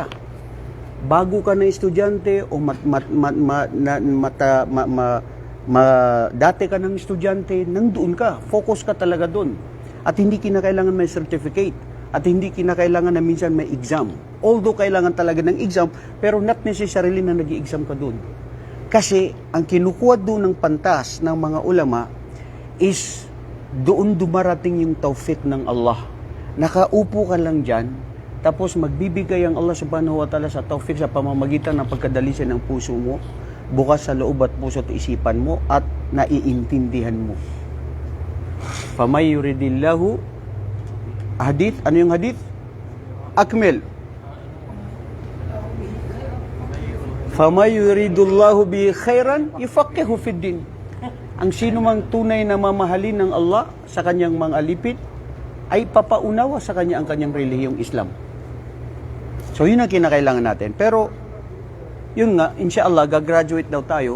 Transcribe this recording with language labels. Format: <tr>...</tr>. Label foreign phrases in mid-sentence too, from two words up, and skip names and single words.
<tl>Bago ka na estudyante o dati ka ng estudyante, nandoon ka, focus ka talaga doon. At hindi kinakailangan may certificate. At hindi kinakailangan na minsan may exam. Although kailangan talaga ng exam, pero</tl> <en>not necessarily</en> <tl>na nag-i-exam ka doon. Kasi ang kinukuha doon ng pantas ng mga ulama is doon dumarating yung tawfiq ng Allah. Nakaupo ka lang dyan, tapos magbibigay ang Allah</tl> <ar>سبحانه وتعالى</ar> <tl>sa tawfiq sa pamamagitan ng pagkadalisan ng puso mo, bukas sa loob at puso at isipan mo, at naiintindihan mo.</tl> <ar>فمن يرد الله حديث,</ar> <tl>ano yung hadith?</tl> <ar>أكمل. فمن يرد الله به خيرا يفقهه في الدين.</ar> <tl>Ang sino mang tunay na mamahalin ng Allah sa kanyang mga alipit ay papaunawa sa kanya ang kanyang relihiyong Islam. So yun ang kinakailangan natin. Pero yun nga, inshallah gagraduate daw tayo.</tl>